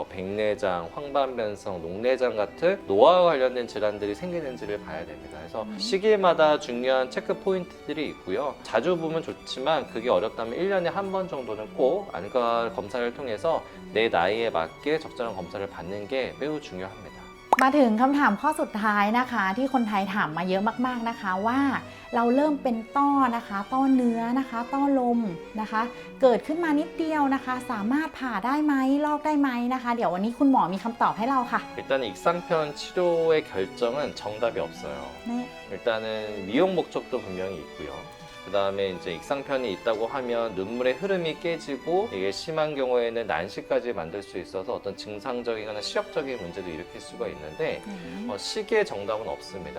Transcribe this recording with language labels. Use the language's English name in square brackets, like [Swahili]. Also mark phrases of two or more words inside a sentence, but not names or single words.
[Korean] 뭐 백내장, 황반변성, 녹내장 같은 노화와 관련된 질환들이 생기는지를 봐야 됩니다. 그래서 시기마다 중요한 체크 포인트들이 있고요. 자주 보면 좋지만 그게 어렵다면 1년에 한 번 정도는 꼭 안과 검사를 통해서 내 나이에 맞게 적절한 검사를 받는 게 매우 중요합니다. [Thai] มาถึงคำถามข้อสุดท้ายนะคะ ที่คนไทยถามมาเยอะมากๆนะคะว่าเราเริ่มเป็นต้อนะคะ ต้อเนื้อนะคะ ต้อลมนะคะ เกิดขึ้นมานิดเดียวนะคะ สามารถผ่าได้ไหมลอกได้ไหมนะคะ เดี๋ยววันนี้คุณหมอมีคำตอบให้เราค่ะ [Korean] 일단 익상편 치료의 결정은 정답이 없어요. 네. 일단은 미용 목적도 분명히 있고요. 그 다음에 이제 익상편이 있다고 하면 눈물의 흐름이 깨지고 이게 심한 경우에는 난시까지 만들 수 있어서 어떤 증상적이거나 시력적인 문제도 일으킬 수가 있는데 시기의 정답은 없습니다.